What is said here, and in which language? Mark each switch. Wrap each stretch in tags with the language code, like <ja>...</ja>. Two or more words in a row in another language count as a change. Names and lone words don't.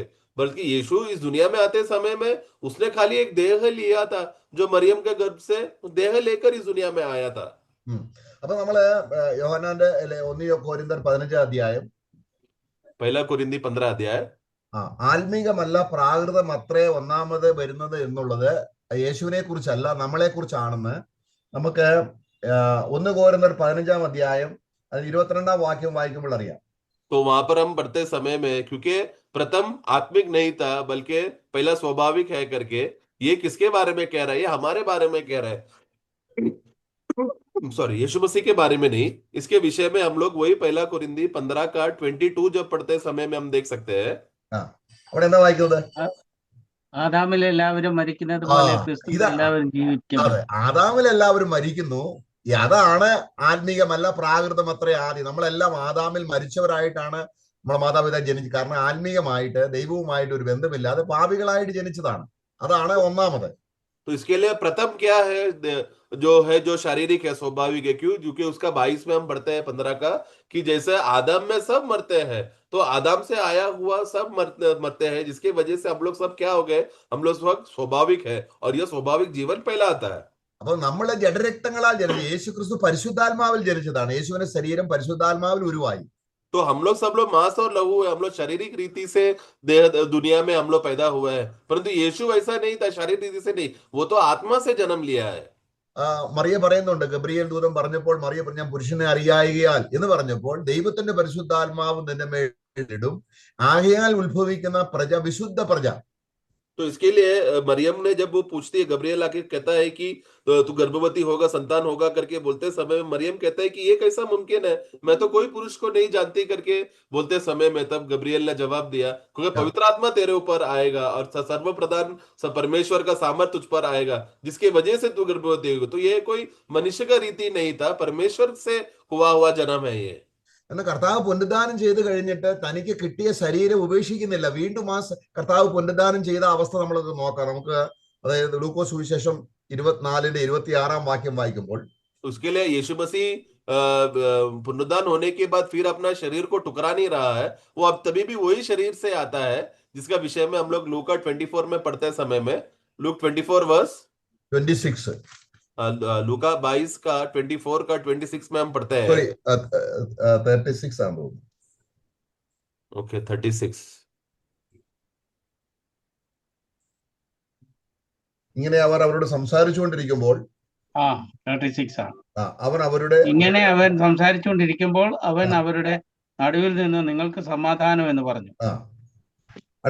<hi>बल्कि यीशु इस दुनिया में आते समय में उसने खाली एक देह लिया था, जो मरियम के गर्भ से देह लेकर इस दुनिया में आया था।</hi> <ml>അപ്പൊ നമ്മള് യോഹന്നാന്റെ 1 കൊരിന്ത്യർ 15-ാം അധ്യായം,</ml> <hi>1 കൊരിന്തി 15 अध्याय,</hi> <ml>ആത്മീകമല്ല പ്രാകൃതം അത്രേ ഒന്നാമത് വരുന്നത് എന്നുള്ളത് യേശുവിനെ കുറിച്ചല്ല, നമ്മളെ കുറിച്ചാണെന്ന് നമുക്ക് 1 കൊരിന്ത്യർ 15-ാം അധ്യായം അതിൽ 22-ാം വാക്യം വായിക്കുമ്പോൾ അറിയാം.</ml> <hi>तो वहां पर हम पढ़ते समय में, क्योंकि प्रथम आत्मिक नहीं था बल्कि पहला स्वाभाविक है करके, ये किसके बारे में कह रहा है? ये हमारे बारे में कह रहा है, सॉरी, यीशु मसीह के बारे में नहीं। इसके विषय में हम लोग वही 1 कोरिन्थी 15 का 22 जब पढ़ते समय में हम देख सकते हैं।</hi> <ml>അവിടെ എന്താ വായിക്കുന്നത്? ആദാമിൽ എല്ലാവരും മരിക്കുന്നത് പോലെ ക്രിസ്തുവിൽ എല്ലാവരും ജീവിക്കുന്നു. അതെ, ആദാമിൽ എല്ലാവരും മരിക്കുന്നു. അതാണ് ആത്മീകമല്ല പ്രാകൃതം അത്രേ ആദ്യം. നമ്മളെല്ലാം ആദാമിൽ മരിച്ചവരായിട്ടാണ് നമ്മളെ മാതാപിതാ ജനിച്ചത്. കാരണം ആത്മീകമായിട്ട് ദൈവവുമായിട്ട് ഒരു ബന്ധമില്ലാതെ പാപികളായിട്ട് ജനിച്ചതാണ്. അതാണ് ഒന്നാമത്.</ml> <hi>तो इसके लिए प्रथम क्या है, जो शारीरिक है, स्वाभाविक है। क्यों? क्योंकि उसका 22 में हम पढ़ते हैं 15 का, कि जैसे आदम में सब मरते हैं, तो आदम से आया हुआ सब मरते हैं, जिसकी वजह से हम लोग सब क्या हो गए, हम लोग सब स्वाभाविक है, और यह स्वाभाविक जीवन पहला आता है।</hi> <ml>അപ്പൊ നമ്മളെ ജഡരക്തങ്ങളാൽ ജനിച്ചു. യേശു ക്രിസ്തു പരിശുദ്ധാത്മാവിൽ ജനിച്ചതാണ്. യേശുവിന്റെ ശരീരം പരിശുദ്ധാത്മാവിൽ ഉരുവായി.</ml> <hi>तो हम लोग सब लोग मांस और लहू है, हम लोग शारीरिक रीति से दुनिया में हम लोग पैदा हुए हैं, परंतु यीशु वैसा नहीं था, शारीरिक रीति से नहीं, वो तो आत्मा से जन्म लिया है।</hi> <ml>മറിയ പറയുന്നുണ്ട്, ഗബ്രിയേൽ ദൂതൻ പറഞ്ഞപ്പോൾ മറിയ പറഞ്ഞു, ഞാൻ പുരുഷനെ അറിയായികയാൽ എന്ന് പറഞ്ഞപ്പോൾ, ദൈവത്തിന്റെ പരിശുദ്ധാത്മാവ് നിന്റെ മേലിടും, ആകയാൽ ഉത്ഭവിക്കുന്ന പ്രജ വിശുദ്ധ പ്രജ.</ml> <hi>तो इसके लिए मरियम ने जब वो पूछती है, गब्रिएल आके कहता है कि तू गर्भवती होगा, संतान होगा करके बोलते समय में मरियम कहता है कि ये कैसा मुमकिन है, मैं तो कोई पुरुष को नहीं जानती करके बोलते समय में, तब गब्रिएल ने जवाब दिया, क्योंकि पवित्र आत्मा तेरे ऊपर आएगा और सर्वप्रधान परमेश्वर का सामर्थ तुझ पर आएगा, जिसकी वजह से तू गर्भवती होगी। तो ये कोई मनुष्य का रीति नहीं था, परमेश्वर से हुआ जन्म है ये।</hi> <ml>എന്നാൽ കർത്താവ് പുനരുദ്ധാനം ചെയ്ത് കഴിഞ്ഞിട്ട് തനിക്ക് കിട്ടിയ ശരീരം ഉപേക്ഷിക്കുന്നില്ല. വീണ്ടും ആ കർത്താവ് പുനരുദ്ധാനം ചെയ്ത അവസ്ഥ നമ്മളത് നോക്കാം. നമുക്ക് അതായത് ലൂക്കോസ് സുവിശേഷം 24-ന്റെ 26-ാം വാക്യം വായിക്കുമ്പോൾ,</ml> <hi>उसके लिए यीशु मसीह पुनरुद्धान होने के बाद फिर अपना शरीर को टुकरा नहीं रहा है, वो अब तभी भी वही शरीर से आता है, जिसका विषय में हम लोग लूका 24 में पढ़ते समय में, लूक 24 वर्स 26 लूका 22 का 24 का 26 में हम पढ़ते हैं।</hi> <ml>സോറി 36 ആണെന്ന് തോന്നുന്നു.</ml> <hi>ओके 36।</hi> <ml>ഇങ്ങനെ അവർ അവരോട് സംസാരിച്ചുകൊണ്ടിരിക്കുമ്പോൾ 36 ആണ്. അവൻ അവരുടെ ഇങ്ങനെ അവൻ സംസാരിച്ചുകൊണ്ടിരിക്കുമ്പോൾ അവൻ അവരുടെ നടുവിൽ നിന്ന് നിങ്ങൾക്ക് സമാധാനം എന്ന് പറഞ്ഞു.</ml>